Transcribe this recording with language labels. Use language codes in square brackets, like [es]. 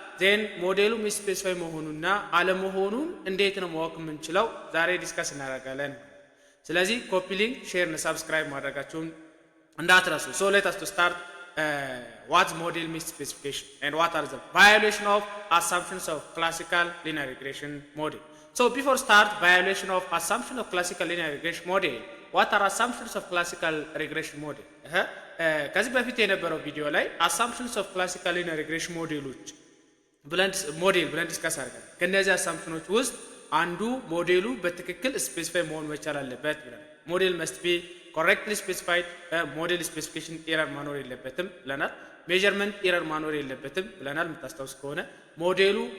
[am] ዜን ሞዴሉ ሚስ ስፔሲፋይ መሆኑና አለመሆኑን እንዴት ነው ማወቅ የምንችለው? ዛሬ ዲስከስ እናደርጋለን። ስለዚህ ኮፒ ሊንክ፣ ሼር እና ሰብስክራይብ ማድረጋችሁን እንዳትረሱ። [en] ሶ ሌት አስ ቱ ስታርት what's model misspecification and what are the violation of assumptions of classical linear regression model. So before start violation of assumption of classical linear regression model, what are assumptions of classical regression model? [am] ከዚህ በፊት የነበረው ቪዲዮ ላይ [en] assumptions of classical linear regression [am] ሞዴሎች ብለን ዲስከስ አድርገናል። ከነዚህ አሳምፕሽኖች ውስጥ አንዱ ሞዴሉ በትክክል ስፔሲፋይ መሆን መቻል አለበት ብለናል። ሞዴል [en] must be correctly specified, [am] ሞዴል ስፔሲፊኬሽን ኤረር ማኖር የለበትም ብለናል። ሜዠርመንት ኤረር ማኖር የለበትም ብለናል። የምታስታውስ ከሆነ ሞዴሉ